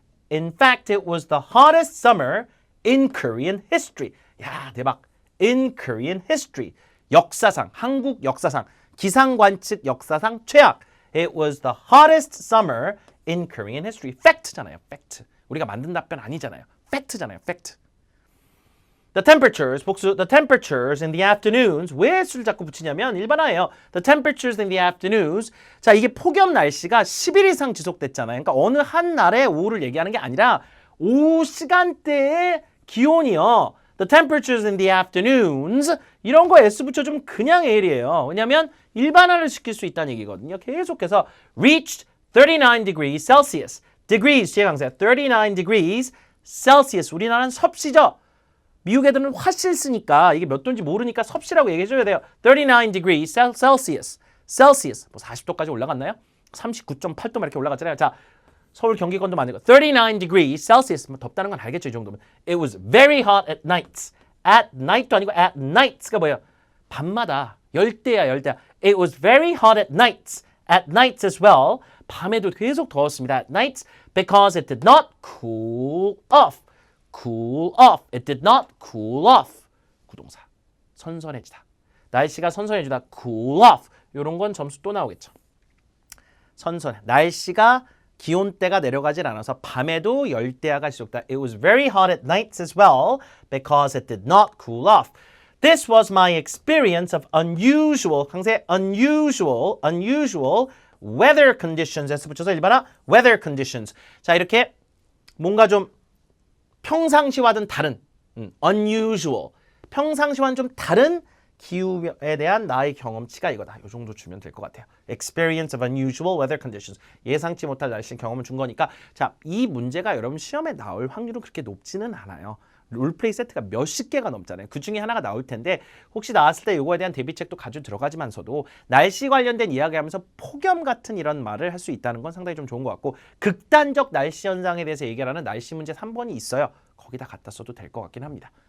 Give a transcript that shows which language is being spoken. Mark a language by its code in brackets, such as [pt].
[en] In fact, it was the hottest summer in Korean history. [ko] 야, 대박. [en] In Korean history. [ko] 역사상, 한국 역사상, 기상관측 역사상 최악. [en] It was the hottest summer in Korean history. [ko] 팩트잖아요, 팩트. 우리가 만든 답변 아니잖아요. 팩트잖아요, 팩트. [en] The temperatures, 복수. The temperatures in the afternoons. [ko] 왜 수를 자꾸 붙이냐면 일반화예요. [en] The temperatures in the afternoons. [ko] 자, 이게 폭염 날씨가 10일 이상 지속됐잖아요. 그러니까 어느 한 날의 오후를 얘기하는 게 아니라 오후 시간대의 기온이요. [en] The temperatures in the afternoons. [ko] 이런 거 S 붙여주면 그냥 AL이에요. 왜냐하면 일반화를 시킬 수 있다는 얘기거든요. 계속해서 [en] reached 39 degrees Celsius. [ko] degrees, 뒤에 강세. [en] 39 degrees Celsius. [ko] 우리나라는 섭씨죠. 미국 애들은 화실 쓰니까 이게 몇 도인지 모르니까 섭씨라고 얘기해줘야 돼요. [en] 39 degrees Celsius. Celsius. [ko] 뭐 40도까지 올라갔나요? 39.8도 이렇게 올라갔잖아요. 자, 서울 경기권도 만들고 [en] 39 degrees Celsius. [ko] 뭐 덥다는 건 알겠죠, 이 정도면. [en] It was very hot at nights. [ko] At night도 아니고 at nights가 뭐예요? 밤마다. 열대야, 열대야. [en] It was very hot at nights. At nights as well. [ko] 밤에도 계속 더웠습니다. [en] At nights because it did not cool off. Cool off. It did not cool off. [ko] 구동사. 선선해지다. 날씨가 선선해지다. [en] Cool off. [ko] 이런 건 점수 또 나오겠죠. 선선해. 날씨가 기온대가 내려가질 않아서 밤에도 열대야가 지속다. [en] It was very hot at nights as well because it did not cool off. This was my experience of unusual, 강세 unusual weather conditions. [ko] S 붙여서 일반화 weather conditions. 자, 이렇게 뭔가 좀 평상시와는 다른 unusual, 평상시와는 좀 다른 기후에 대한 나의 경험치가 이거다. 이 정도 주면 될 것 같아요. [en] Experience of unusual weather conditions. [ko] 예상치 못할 날씨 경험을 준 거니까 자, 이 문제가 여러분 시험에 나올 확률은 그렇게 높지는 않아요. 롤플레이 세트가 몇십 개가 넘잖아요. 그 중에 하나가 나올 텐데 혹시 나왔을 때 이거에 대한 대비책도 가지고 들어가지만서도 날씨 관련된 이야기하면서 폭염 같은 이런 말을 할 수 있다는 건 상당히 좀 좋은 것 같고 극단적 날씨 현상에 대해서 얘기하는 날씨 문제 3번이 있어요. 거기다 갖다 써도 될 것 같긴 합니다.